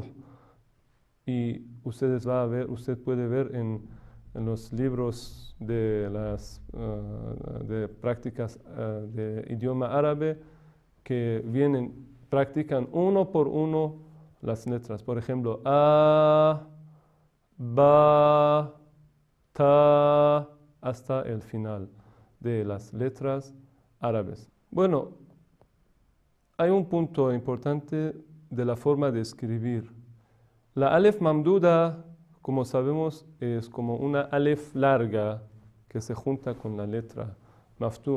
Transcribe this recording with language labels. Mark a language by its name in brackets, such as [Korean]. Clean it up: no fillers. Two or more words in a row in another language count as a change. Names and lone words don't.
[Spanish] Y usted puede ver en los libros de las de prácticas de idioma árabe que practican uno por uno las letras. Por ejemplo, [Arabic] ا، ب، ت, [Spanish] hasta el final de las letras árabes. Bueno, hay un punto importante de la forma de escribir. La [Arabic] ألف ممدودة, [Spanish] como sabemos, es como una alif larga que se junta con la letra maftuh.